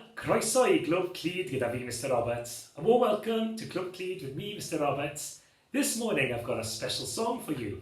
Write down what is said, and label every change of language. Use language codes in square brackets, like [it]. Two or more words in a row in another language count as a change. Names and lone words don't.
[cy] Croeso I Glwb Clyd gyda fi, Mr Roberts. [en] A warm welcome to Club Clyd with me, Mr Roberts. This morning I've got a special song for you.